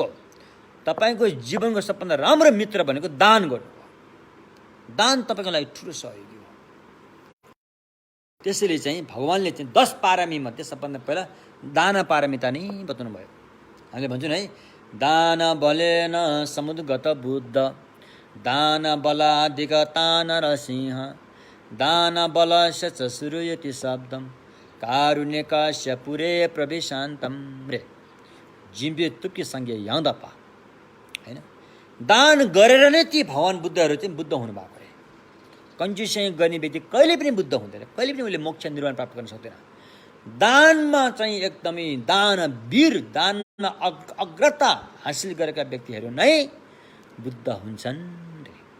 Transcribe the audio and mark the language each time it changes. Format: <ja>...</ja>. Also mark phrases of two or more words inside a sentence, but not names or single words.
<ne>तपाईँको जीवनको सबभन्दा राम्रो मित्र भनेको दान गर्नु हो। दान तपाईँको लागि ठुलो सहयोगी हो। त्यसैले चाहिँ भगवानले चाहिँ 10 पारमी मध्ये सबभन्दा पहिला दान पारमिता नै बताउनु भयो। हामीले भन्छौँ है,</ne> <pi>दान बलेन समुद्गत बुद्ध, दान बलादिक तान रसिंह, दान बलस्य च श्रूयति शब्दम, कारुण्यकस्य पुरे प्रविशान्तम रे। जिम्बे तुक्की संज्ञा याउँदा पा हैन।</pi> <ne>दान गरेर नै ती भगवान बुद्धहरू चाहिँ बुद्ध हुनुभएको अरे। कन्जुसिया गर्ने व्यक्ति कहिले पनि बुद्ध हुँदैन, कहिले पनि उसले मोक्ष निर्वाण प्राप्त गर्न सक्दैन। दानमा चाहिँ एकदमै दानवीर, दान अग्रता हासिल गरेका व्यक्तिहरू नै बुद्ध हुन्छन् रे।</ne>